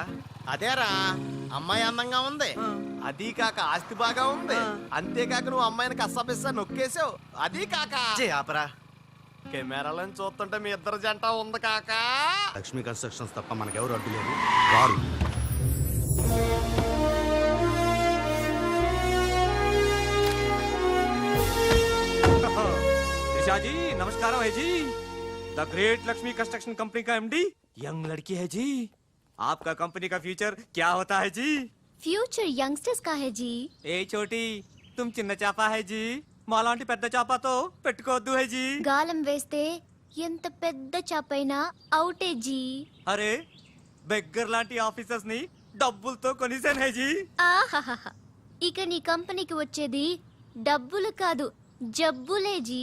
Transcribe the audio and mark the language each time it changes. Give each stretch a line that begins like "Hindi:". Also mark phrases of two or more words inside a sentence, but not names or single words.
Telugu: అదేరా, అమ్మాయి అందంగా ఉంది, అది కాక ఆస్తి బాగా ఉంది, అంతేకాక నువ్వు అమ్మాయిని కష్టపిస్తా నొక్కేసావు, అది కాక జే ఆపరా. కెమెరాలను చూస్తుంటే మీ ఇద్దరు జంట ఉంది కాక. లక్ష్మీ కన్స్ట్రక్షన్స్ తప్ప మనకెవరు అడ్డు లేరు. రారు.
Hindi: जी नमस्कार है जी. द ग्रेट लक्ष्मी कंस्ट्रक्शन कंपनी का एमडी यंग लड़की है जी. आपका कंपनी का फ्यूचर क्या होता है जी?
English: future youngsters
Hindi: का है जी. ए छोटी तुम
Telugu: చిన్న చేప హై జీ, మాలాంటి పెద్ద చేపతో పెట్టుకోవద్దు హై జీ. గాలం వేస్తే ఎంత పెద్ద చాపైనా అవుటే జీ. అరే, బెగ్గర్ లాంటి ఆఫీసర్స్ ని డబ్బులతో కొనిసాను హై జీ. ఆహాహా, ఇక నీ కంపెనీకి వచ్చేది డబ్బులు కాదు, జబ్బులే జీ.